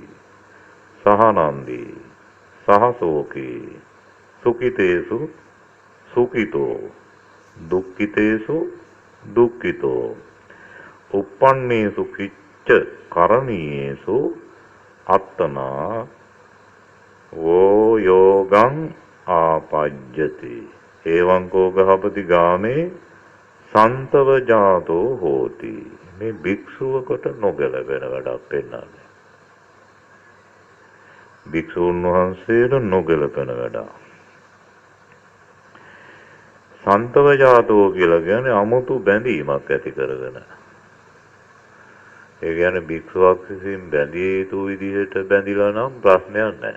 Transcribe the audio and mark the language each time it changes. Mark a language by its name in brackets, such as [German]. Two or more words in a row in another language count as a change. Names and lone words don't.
[Pali] සහනන්දී සහසෝකී සුඛිතේසු සුඛිතෝ දුක්ඛිතේසු දුක්ඛිතෝ uppannේසු කිච්ච කරණීයේසු අත්තනා වෝ යෝගං ආපජ්ජති. එවං කෝ ගහපති ගාමේ සන්තව ජාතෝ හෝති. [Sinhala] මේ භික්ෂුවකට නොගැලපෙන වැඩක් පෙන්නන්නේ. භික්ෂුන් වහන්සේට නොගැලපෙන වැඩක්. [Pali] සන්තව ජාතෝ [Sinhala] කියලා කියන්නේ අමුතු බැඳීමක් ඇති කරගෙන. ඒ කියන්නේ භික්ෂුවක් විසින් බැඳිය යුතු විදිහට බැඳිලා නම් ප්‍රශ්නයක් නැහැ.